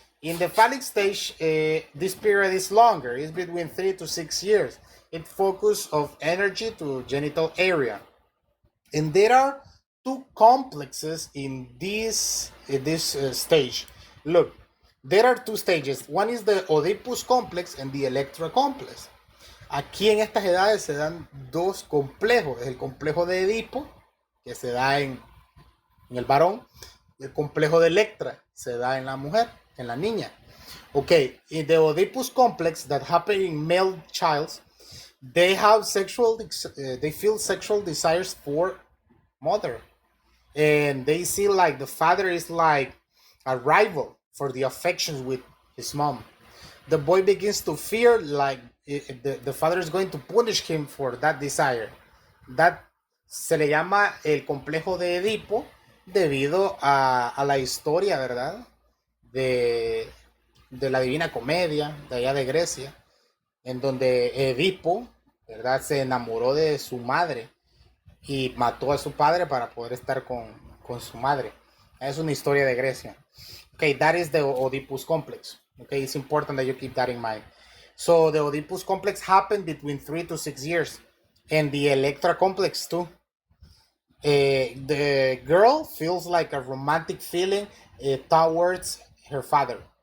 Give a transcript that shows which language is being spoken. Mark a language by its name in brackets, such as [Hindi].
[English] In the phallic stage, this period is longer. It's between 3 to 6 years. It focuses of energy to genital area, and there are two complexes in this stage. Look, there are two stages. One is the Oedipus complex and the Electra complex. [Spanish] Aquí en estas edades se dan dos complejos: el complejo de Edipo, que se da en el varón, y el complejo de Electra se da en la mujer, en la niña. [English] Okay, in the Oedipus complex that happen in male childs, they have they feel sexual desires for mother, and they see like the father is like a rival for the affections with his mom. The boy begins to fear like the father is going to punish him for that desire. [Spanish] That se le llama el complejo de Edipo debido a la historia, ¿verdad? De, de la Divina Comedia, de allá de Grecia, en donde Edipo, ¿verdad? Se enamoró de su madre y mató a su padre para poder estar con su madre. Es una historia de Grecia. [English] Okay, that is the Oedipus complex. Okay, it's important that you keep that in mind. So the Oedipus complex happened between 3 to 6 years, and the Electra complex too. The girl feels like a romantic feeling towards her father.